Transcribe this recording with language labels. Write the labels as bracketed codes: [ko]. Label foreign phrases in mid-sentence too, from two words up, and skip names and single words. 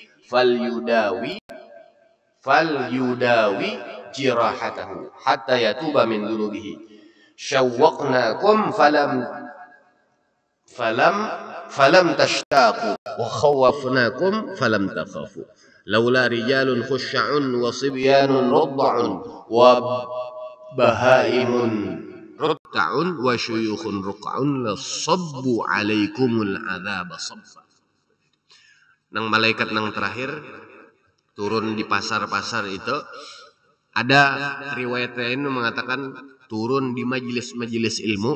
[ar] فليداو جراحته حتى يتوب من ذنوبه شوقناكم فلم تشتاقوا وخوفناكم فلم تخافوا. لولا رجال خشع وصبيان رضع وبهائم رتع وشيوخ ركع لصب عليكم العذاب صبا. [id] Nang malaikat nang terakhir turun di pasar-pasar itu, ada riwayat lain mengatakan turun di majelis-majelis ilmu.